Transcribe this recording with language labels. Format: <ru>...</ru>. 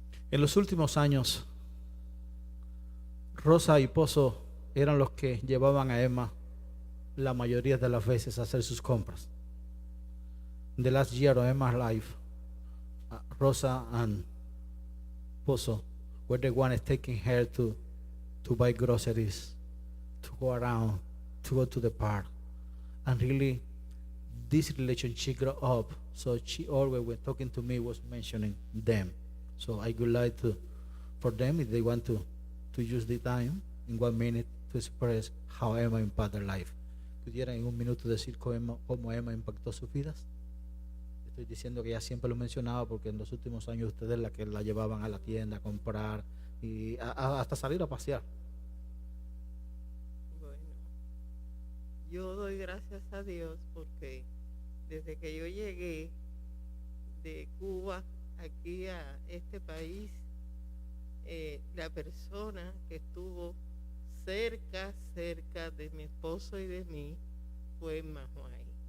<es>En los últimos años, Rosa y Pozo eran los que llevaban a Emma la mayoría de las veces a hacer sus compras.</es> <en>In the last year of Emma's life, Rosa and Pozo were the ones taking her to buy groceries, to go around, to go to the park. And really, this relationship grew up. So she always, when talking to me, was mentioning them. So I would like for them, if they want to use the time in 1 minute to express how Emma impacted their life.</en> <es>¿Pudieran en 1 minuto decir cómo Emma impactó sus vidas? Estoy diciendo que ella siempre lo mencionaba porque en los últimos años ustedes la que la llevaban a la tienda a comprar y hasta salir a pasear. Bueno, yo doy gracias a Dios porque desde que yo llegué de Cuba aquí a este país, la persona que estuvo cerca de mi esposo y de mí fue Mahuay.</es>